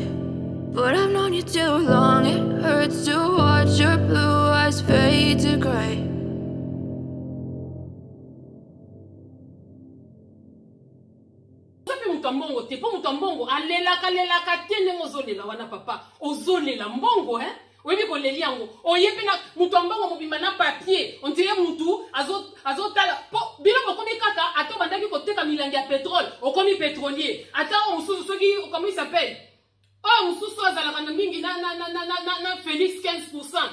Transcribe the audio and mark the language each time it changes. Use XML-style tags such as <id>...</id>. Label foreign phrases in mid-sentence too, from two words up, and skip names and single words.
<en>But I've known you too long, it hurts to watch your blue eyes fade to gray.</en> <ln>Mbongo te po mutu mbongo alelaka tene ozolela wana papa ozolela mbongo webi ko leli yango oyebi na mutu mbongo mobimba na papier</ln> <fr>on dirait</fr> <ln>mutu azotala po bilo bokomi kaka ato bandaki koteka milangi ya pétrole okomi pétrolier ata mususu soki</ln> <fr>comment il s'appelle</fr> <ln>mususu azalaka na mingi na Félix 15%.</ln>